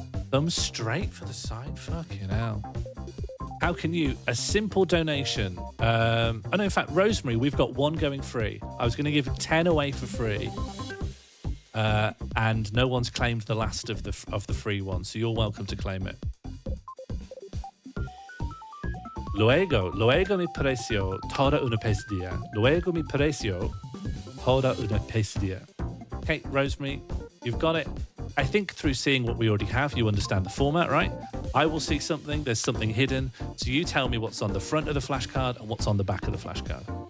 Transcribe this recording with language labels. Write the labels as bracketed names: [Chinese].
[English] Thumb straight for the sign. Fucking hell. How can you? A simple donation. Oh no, in fact, Rosemary, we've got 1 going free. I was going to give 10 away for free, and no one's claimed the last of the free one, so you're welcome to claim it. [Spanish] Luego me pareció toda una pesadilla. Luego me pareció toda una pesadilla. [English] Okay, Rosemary, you've got it. I think through seeing what we already have, you understand the format, right? I will see something, there's something hidden, so you tell me what's on the front of the flashcard and what's on the back of the flashcard.